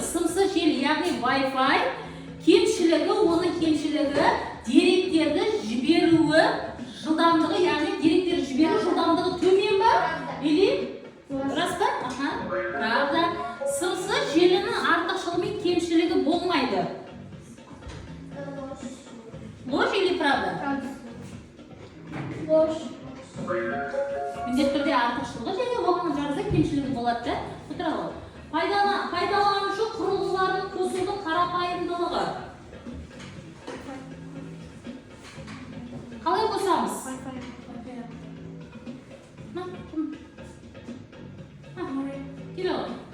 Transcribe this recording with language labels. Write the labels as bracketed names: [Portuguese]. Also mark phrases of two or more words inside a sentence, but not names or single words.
[Kazakh] Сымсыз желі, яғни Wi-Fi кемшілігі, оның кемшілігі деректерді жіберуі жылдамдығы, яғни деректерді жіберу жылдамдығы төмен ба? [Russian] Или [Kazakh] рас па? [Russian] Аха. Правда. [Kazakh] Сымсыз желінің артықшылығы мен кемшілігі болмайды. [Russian] Ложь или правда? Ложь. [Kazakh] Міндетті түрде артықшылығы және оған жарызда кемшілігі болады да. Отыра ғой. Пайдаланушы құрылғыларын қосудың қарапайымдылығы. Қалай қосамыз? Келе ғой.